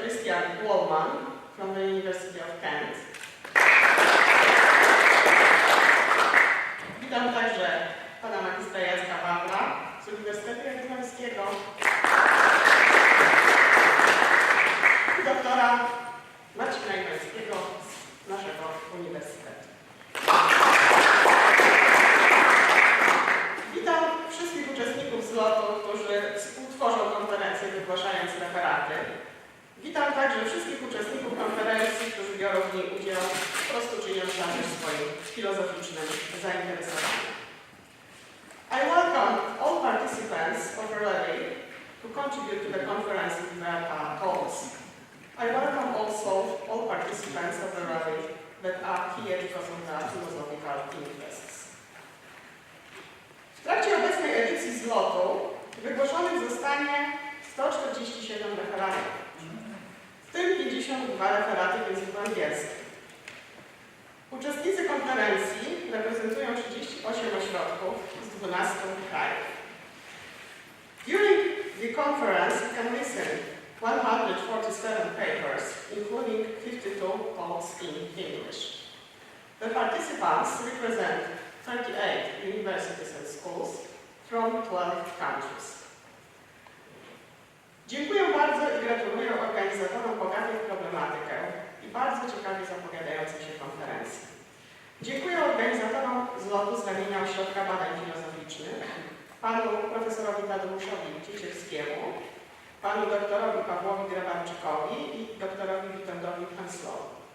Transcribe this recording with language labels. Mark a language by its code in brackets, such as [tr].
[en] Christian Wallman from the University of Kent. [pl] Witam także pana magistra Jacka Wawra z Uniwersytetu Jagiellońskiego i doktora Marcina Iwańskiego z naszego uniwersytetu. Witam wszystkich uczestników Zlotu, którzy współtworzą konferencję, wygłaszając referaty. Witam także wszystkich uczestników konferencji, którzy biorą w niej udział, po prostu czyniąc zadość swoim filozoficznym zainteresowaniom. [en] I welcome all participants of the rally who contribute to the conference with their talks. I welcome also all participants of the rally that are here because of their philosophical interests. [pl] W trakcie obecnej edycji Zlotu wygłoszonych zostanie 147 referatów, w tym 52 referaty w języku angielskim. Uczestnicy konferencji reprezentują 38 ośrodków z 12 krajów. [en] During the conference, you can listen 147 papers, including 52 talks in English. The participants represent 38 universities and schools from 12 countries. [pl] Dziękuję bardzo i gratuluję organizatorom bogatych problematykę i bardzo ciekawie zapowiadającej się konferencji. Dziękuję organizatorom Zlotu z ramienia Ośrodka Badań Filozoficznych, panu profesorowi Tadeuszowi Cieciewskiemu, panu doktorowi Pawłowi Grabarczykowi i doktorowi Witoldowi Hanslowi.